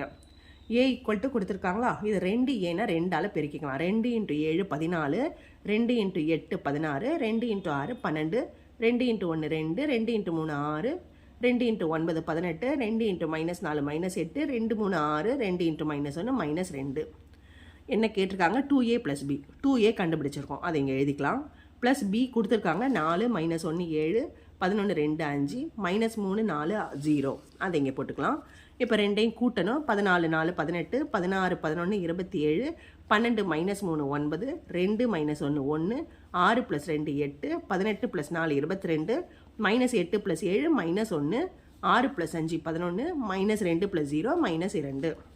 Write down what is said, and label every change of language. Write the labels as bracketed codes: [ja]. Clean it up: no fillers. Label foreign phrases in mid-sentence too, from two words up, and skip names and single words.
[ta] A = கொடுத்துருக்காங்களா, இது 2Aனா 2ஆல் பெருக்கிக்கலாம். 2 × 7 14, 2 × 8 16, 2 × 6 12, 2 × 1 2, 2 × 3 6, 2 × 9 18, 2 × -4 -8, 2 3 6, 2 × -1 -2. என்ன கேட்டிருக்காங்க? 2A + B. 2A கண்டுபிடிச்சிருக்கோம், அதை இங்கே எழுதிக்கலாம். ப்ளஸ் B கொடுத்துருக்காங்க 4 -1 7, 11 2 5, -3 4 0. அதை இங்கே போட்டுக்கலாம். இப்போ ரெண்டையும் கூட்டணும். 14 4 18, 16 11 27, 12 -3 9, 2 - 1 1, 6 + 2 8, 18 + 4 22, -8 + 7 -1, 6 + 5 11, -2 + 0 -2.